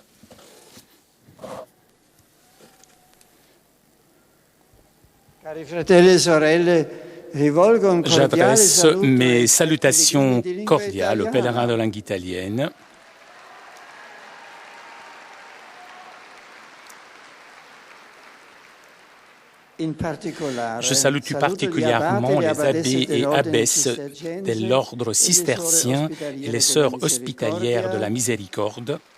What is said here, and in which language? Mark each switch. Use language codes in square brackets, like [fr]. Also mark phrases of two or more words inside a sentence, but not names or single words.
[it] Cari fratelli e sorelle, rivolgo un cordiale [fr] J'adresse [it] saluto [fr] mes salutations [it] di lingua [fr] cordiales aux [it] italiana. [fr] pèlerins de langue italienne. Je salue tout particulièrement les abbés et abbesses de l'ordre cistercien et les sœurs hospitalières de la Miséricorde